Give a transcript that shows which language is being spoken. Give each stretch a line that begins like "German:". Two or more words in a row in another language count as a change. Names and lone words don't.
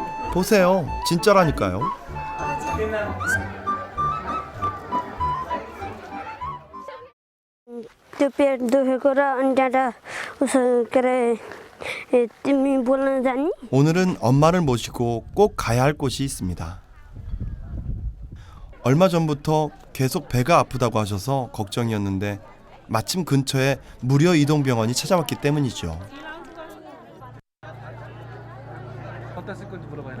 Korean: 보세요. 진짜라니까요.
Nepali: त्यो पेट दुखेको र अनि त्यहाँबाट उसो के अरे तिमी बोल्न जानी?
Korean: 오늘은 엄마를 모시고 꼭 가야 할 곳이 있습니다. 얼마 전부터 계속 배가 아프다고 하셔서 걱정이었는데 마침 근처에 무료 이동병원이 찾아왔기 때문이죠. 어디다 쓸 건지 물어봐라.